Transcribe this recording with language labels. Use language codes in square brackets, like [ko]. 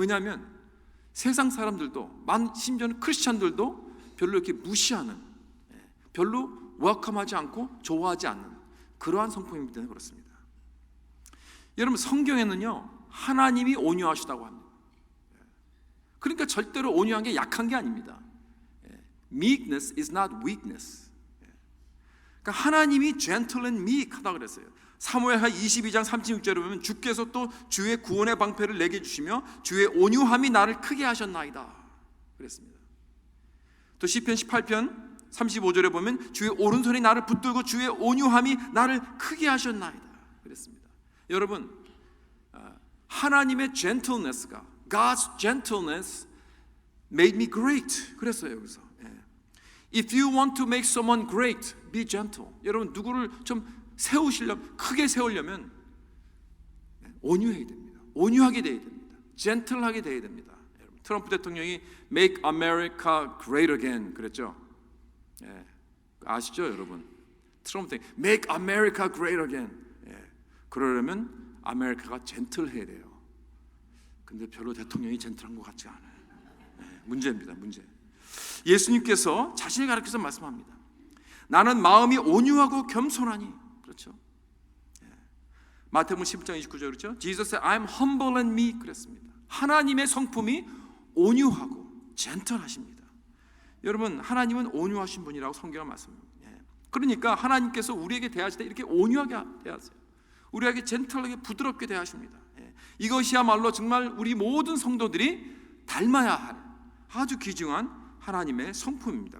[ko] 왜냐하면 세상 사람들도, 심지어는 크리스찬들도 별로 이렇게 무시하는, 별로 웰컴하지 않고 좋아하지 않는 그러한 성품이기 때문에 그렇습니다. 여러분, 성경에는요, 하나님이 온유하시다고 합니다. 그러니까 절대로 온유한 게 약한 게 아닙니다. [en] Meekness is not weakness. [ko] 그러니까 하나님이 [en] gentle and meek [ko] 하다 그랬어요. 사무엘하 22장 36절에 보면 주께서 또 주의 구원의 방패를 내게 주시며 주의 온유함이 나를 크게 하셨나이다 그랬습니다. 또 시편 18편 35절에 보면 주의 오른손이 나를 붙들고 주의 온유함이 나를 크게 하셨나이다 그랬습니다. 여러분, 하나님의 gentleness가, [en] God's gentleness made me great. [ko] 그랬어요 여기서. [en] If you want to make someone great, be gentle. [ko] 여러분, 누구를 좀 세우시려면, 크게 세우려면 온유해야 됩니다. 온유하게 돼야 됩니다. 젠틀하게 돼야 됩니다. 여러분, 트럼프 대통령이 [en] Make America Great Again [ko] 그랬죠. 아시죠 여러분? 트럼프 대통령 [en] Make America Great Again. [ko] 그러려면 아메리카가 젠틀해야 돼요. 근데 별로 대통령이 젠틀한 것 같지 않아요. 문제입니다. 문제. 예수님께서 자신을 가리켜서 말씀합니다. 나는 마음이 온유하고 겸손하니. 그렇죠? 마태복음 11장 29절 그렇죠? [en] Jesus said, I'm humble and meek [ko] 그랬습니다. 하나님의 성품이 온유하고 젠틀하십니다. 여러분, 하나님은 온유하신 분이라고 성경은 말씀합니다. 그러니까 하나님께서 우리에게 대하실 때 이렇게 온유하게 대하세요. 우리에게 젠틀하게 부드럽게 대하십니다. 이것이야말로 정말 우리 모든 성도들이 닮아야 할 아주 귀중한 하나님의 성품입니다.